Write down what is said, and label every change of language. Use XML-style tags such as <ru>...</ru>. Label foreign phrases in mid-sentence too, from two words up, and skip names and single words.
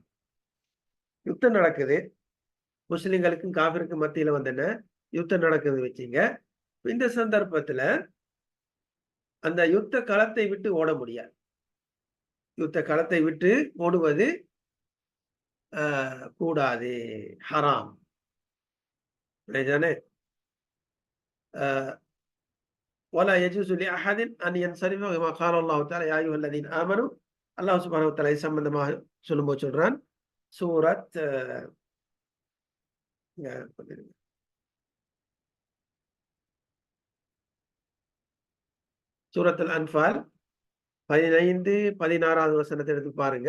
<ta>யுத்தம் நடக்குது, முஸ்லிம்களுக்கும் காபிருக்கும் மத்தியில என்ன, யுத்தம் நடக்குது வச்சுங்க. இந்த சந்தர்ப்பத்துல அந்த யுத்த களத்தை விட்டு ஓட முடியாது. யுத்த களத்தை விட்டு ஓடுவது கூடாது, ஹராம்.</ta> <ar>ولا يجوز لأحد أن ينصرف كما قال الله تعالى يا أيها الذين آمنوا. الله سبحانه وتعالى</ar> <ta>சம்பந்தமாக சொல்லும்போது சொல்றான், சூரத் சூரத்துல் அன்ஃபால் 15, 16வது வசனத்தை எடுத்து பாருங்க.</ta>